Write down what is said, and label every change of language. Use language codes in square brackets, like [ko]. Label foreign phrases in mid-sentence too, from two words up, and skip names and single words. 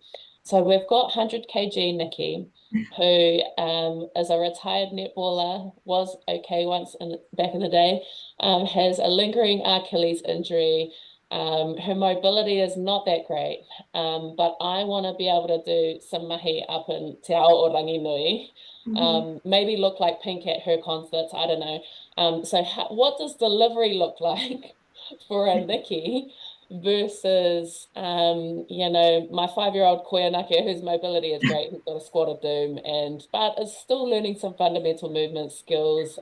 [en] So we've got 100 kg Nikki, who is a retired netballer, was okay once back in the day, has a lingering Achilles injury. Her mobility is not that great, but I want to be able to do some mahi up in [mi] te ao o rangi nui. [en] Maybe look like Pink at her concerts, I don't know. So what does delivery look like for a Nikki versus, you know, my 5-year-old Koyanaki whose mobility is great, who's got a squad of doom, but is still learning some fundamental movement skills.